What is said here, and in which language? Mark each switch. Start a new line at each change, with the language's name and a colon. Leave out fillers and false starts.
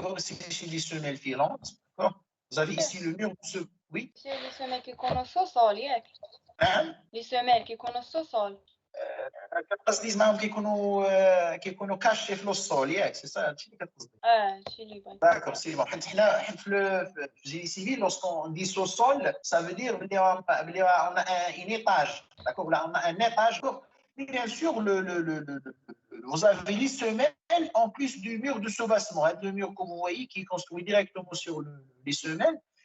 French: C'est des semelles filantes. Vous avez ici le mur. Oui? C'est les semelles qui connaissent au sol, Hein? Les semelles qui connaissent au sol.
Arabic: قصدي معهم كيكونوا كاشي في الصول ياك سي سا هادشي اللي كتقصدي. هادشي اللي بغيت.
French: D'accord, c'est bon.
Arabic: حنا في
French: génie civil, lorsqu'on dit sous-sol, ça veut dire on a un étage. D'accord, là on a un étage. Mais bien sûr, vous avez les semelles en plus du mur de soubassement. Le mur que vous voyez qui est construit directement sur les semelles.